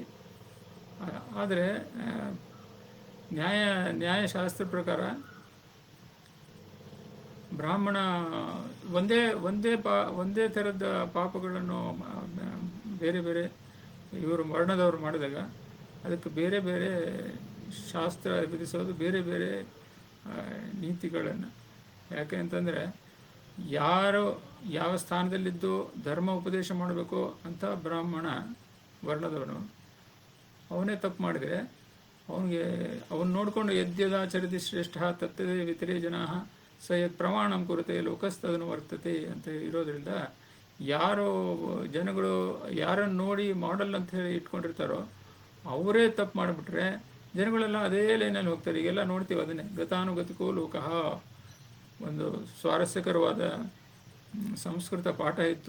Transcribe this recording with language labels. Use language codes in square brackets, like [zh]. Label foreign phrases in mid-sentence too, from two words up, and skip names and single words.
[kn] ಆದರೆ ನ್ಯಾಯಶಾಸ್ತ್ರ ಪ್ರಕಾರ ಬ್ರಾಹ್ಮಣ ಒಂದೇ ಥರದ ಪಾಪಗಳನ್ನು ಬೇರೆ ಬೇರೆ ಇವರು ವರ್ಣದವರು ಮಾಡಿದಾಗ ಅದಕ್ಕೆ ಬೇರೆ ಬೇರೆ ಶಾಸ್ತ್ರ ವಿಧಿಸೋದು, ಬೇರೆ ಬೇರೆ ನೀತಿಗಳನ್ನು. ಯಾಕೆ ಅಂತಂದರೆ ಯಾರು ಯಾವ ಸ್ಥಾನದಲ್ಲಿದ್ದು ಧರ್ಮ ಉಪದೇಶ ಮಾಡಬೇಕು ಅಂತ ಬ್ರಾಹ್ಮಣ ವರ್ಣದವನು ಅವನೇ ತಪ್ಪು ಮಾಡಿದರೆ ಅವನು ನೋಡಿಕೊಂಡು [sa] ಯದ್ಯದಾಚರತಿ ಶ್ರೇಷ್ಠ ತತ್ತದೇ ವಿತರೇ ಜನಾ ಸ ಯತ್ ಪ್ರಮಾಣಂ ಕುರುತೆ ಲೋಕಸ್ತದನು ವರ್ತತೆ [kn] ಅಂತ ಇರೋದ್ರಿಂದ ಜನಗಳು ಯಾರನ್ನು ನೋಡಿ ಮಾಡೆಲ್ ಅಂತ ಹೇಳಿ ಇಟ್ಕೊಂಡಿರ್ತಾರೋ ಅವರೇ ತಪ್ಪು ಮಾಡಿಬಿಟ್ರೆ ಜನಗಳೆಲ್ಲ ಅದೇ ಲೈನಲ್ಲಿ ಹೋಗ್ತಾರೆ. ಈಗೆಲ್ಲ ನೋಡ್ತೀವಿ ಅದನ್ನೇ. [sa] ಗತಾನುಗತಿಕೋ ಲೋಕಃ [kn] ಒಂದು ಸ್ವಾರಸ್ಯಕರವಾದ ಸಂಸ್ಕೃತ ಪಾಠ ಇತ್ತು.